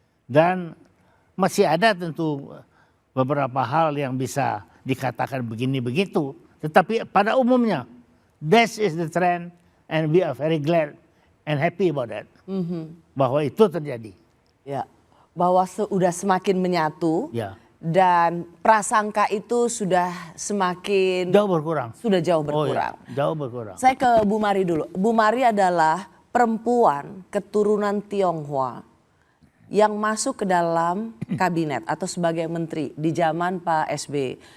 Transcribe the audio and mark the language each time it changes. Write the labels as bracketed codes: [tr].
[id] Dan masih ada tentu beberapa hal yang bisa dikatakan begini begitu. Tetapi pada umumnya, [en] this is the trend and we are very glad and happy about that. [id] Bahwa itu terjadi. Ya, bahwa sudah semakin menyatu. Ya. Dan prasangka itu sudah semakin jauh berkurang. Sudah jauh berkurang. Oh, ya. Jauh berkurang. Saya ke Bu Mari dulu. Bu Mari adalah perempuan keturunan Tionghoa yang masuk ke dalam kabinet atau sebagai menteri di zaman Pak SBY.